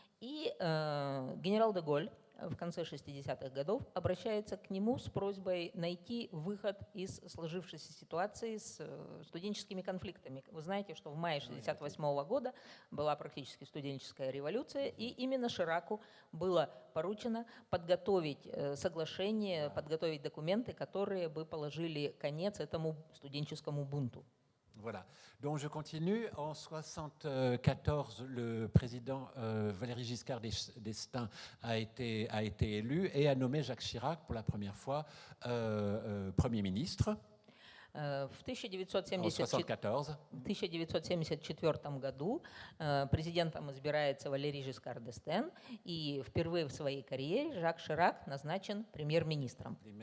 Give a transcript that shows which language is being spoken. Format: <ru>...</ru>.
<ru>И генерал де Голль в конце 60-х годов обращается к нему с просьбой найти выход из сложившейся ситуации с студенческими конфликтами. Вы знаете, что в мае 1968 года была практически студенческая революция, и именно Шираку было поручено подготовить соглашение, подготовить документы, которые бы положили конец этому студенческому бунту.</ru> <fr>Voilà. Donc je continue. En 1974, le président Valéry Giscard d'Estaing a été élu et a nommé Jacques Chirac pour la première fois Premier ministre</fr> <ru>В</ru> <fr>en 1974.</fr> <ru>1974 году президентом избирается Валерий Жискар д'Эстен, и впервые в своей карьере Жак Ширак назначен премьер-министром.</ru>